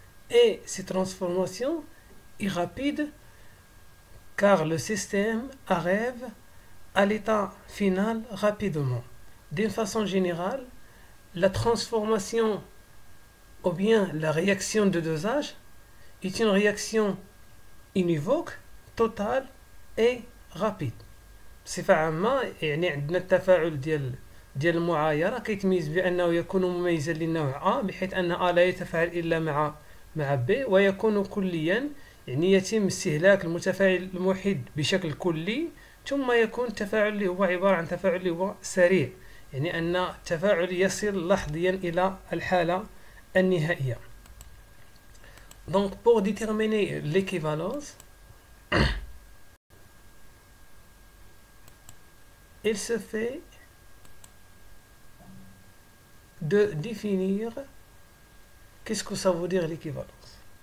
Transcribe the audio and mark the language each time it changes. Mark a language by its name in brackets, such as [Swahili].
[French] Et cette transformation est rapide car le système arrive à l'état final rapidement. D'une façon générale, la transformation ou bien la réaction de dosage est une réaction univoque, totale et rapide. [Arabic] بصفة عامة يعني عندنا التفاعل ديال المعايرة كيتميز بأنه يكون مميزا للنوع A بحيث أن A لا يتفاعل إلا مع B ويكون كليا يعني يتم استهلاك المتفاعل الموحد بشكل كلي ثم يكون التفاعل اللي هو عبارة عن تفاعل اللي هو سريع يعني أن التفاعل يصل لحظيا إلى الحالة النهائية. [French] Donc pour déterminer l'équivalence, il se fait de définir qu'est-ce que ça veut dire l'équivalence.